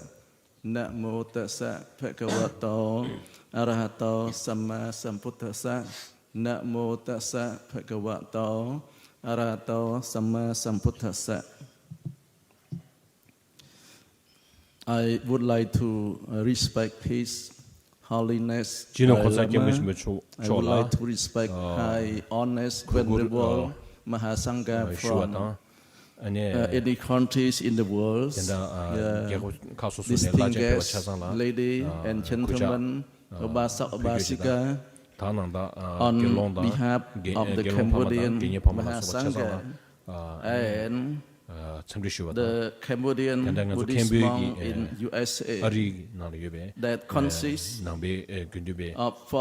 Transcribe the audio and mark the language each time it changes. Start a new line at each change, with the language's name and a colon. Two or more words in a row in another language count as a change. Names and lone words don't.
Pali: Namo tassa bhagavato arahato samma sambuddhassa. Namo tassa bhagavato arahato samma sambuddhassa.
English: I would like to respect His Holiness Dalai Lama. I would like to respect High Honest Venerable Mahasangha from any countries in the world, distinguished guests, ladies and gentlemen,
Pali: Obasak Obasika,
English: on behalf of the Cambodian Mahasangha and the Cambodian Buddhist monk in USA that consists of